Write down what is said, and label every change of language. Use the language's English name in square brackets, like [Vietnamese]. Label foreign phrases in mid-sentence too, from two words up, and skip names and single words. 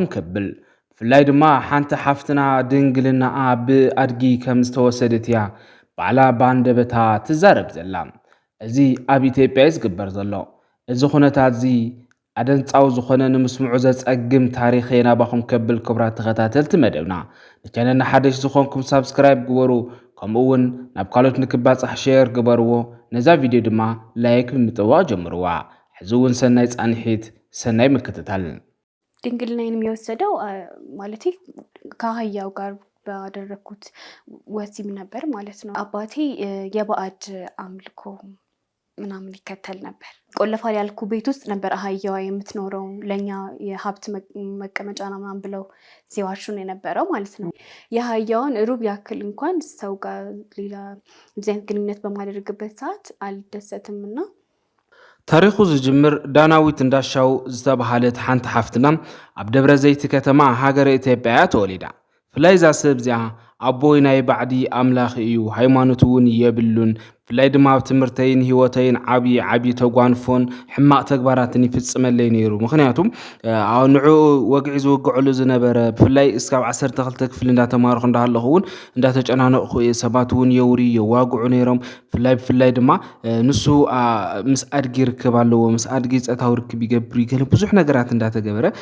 [Tigrinya] ከብል ብፍላይ ድማ ሓንቲ ሓፍትና ድንግልናኣ ብኣድጊ ከም ዝተወሰደት እያ ባዕላ ባንደበታ ትዛረብ ዘላ። እዚ ኣብ ኢትዮጵያ እዩ ዝግበር ዘሎ። እዚ ኩነታት እዚ ኣደንፃዊ ዝኾነ ንምስምዑ ዘፀግም ታሪክ ናባኹም ከብል ክቡራት ተኸታተልቲ መደብና ንቻነልና ሓደሽ ዝኾንኩም ሳብስክራይብ ግበሩ፣ ከምኡ እውን ናብ ካልኦት ንክባፃሕ ሼር ግበርዎ፣ ነዛ ቪድዮ ድማ ላይክ ብምጥዋቅ ጀምርዋ። ሕዚ እውን ሰናይ ጻንሒት ሰናይ ምክትታል። [Amharic] ድንግልናዬንም የወሰደው ማለት ከአህያው ጋር ባደረኩት ወሲብ ነበር ማለት ነው። አባቴ የባዕድ አምልኮ ምናምን ይከተል ነበር። ቆለፋል ያልኩ ቤት ውስጥ ነበር አህያዋ የምትኖረው። ለኛ የሀብት መቀመጫ ነው ምናምን ብለው ሲዋሹን የነበረው ማለት ነው። የአህያውን ሩብ ያክል እንኳን ሰው ጋር ሌላ ዲዛይን ግንኙነት በማደርግበት ሰዓት አልደሰትምና [Tigrinya] ታሪኹ ዝጅምር ዳናዊት እንዳሻው ዝተባሃለት ሓንቲ ሓፍትና ኣብ ደብረ ዘይቲ ከተማ ሃገረ ኢትዮጵያ ተወሊዳ። ፍላይ ዛ ሰብ እዚኣ ኣቦይ ናይ ባዕዲ ኣምላኽ እዩ፣ ሃይማኖት እውን የብሉን፣ ብፍላይ ድማ ኣብ ትምህርተይን ሂወተይን ዓብይ ተጓንፎን ሕማቕ ተግባራትን ይፍጽመለይ ነይሩ። ምክንያቱም ንዑ ወግዒ ዝውግዕሉ ዝነበረ ብፍላይ እስካብ 12 ክፍሊ እንዳተማርኹ እንዳሃለኹ እውን እንዳተጨናነቕኹ ሰባት እውን የውሪ የዋግዑ ነይሮም። ብፍላይ ድማ ንሱ ምስ ኣድጊ ይርከብ ኣለዎ፣ ምስ ኣድጊ ፀታዊ ርክብ ይገብር ገለ ብዙሕ ነገራት እንዳተገበረ